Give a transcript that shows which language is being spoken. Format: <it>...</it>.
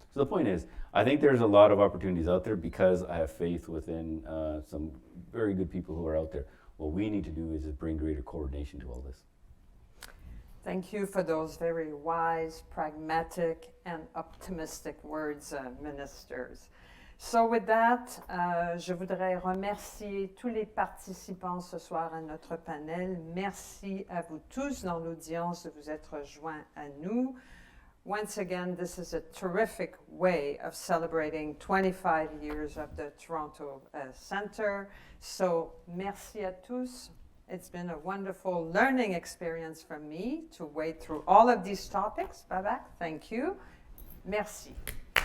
<en>So the point is, I think there's a lot of opportunities out there because I have faith within some very good people who are out there. What we need to do is bring greater coordination to all this. Thank you for those very wise, pragmatic, and optimistic words, ministers. So with that,</en> <fr>je voudrais remercier tous les participants ce soir à notre panel. Merci à vous tous dans l'audience de vous être rejoints à nous.</fr> <en>Once again, this is a terrific way of celebrating 25 years of the Toronto Centre. So</en> <fr>merci à tous.</fr> <en>It's been a wonderful learning experience for me to wade through all of these topics. Babak, thank you. Merci.</en>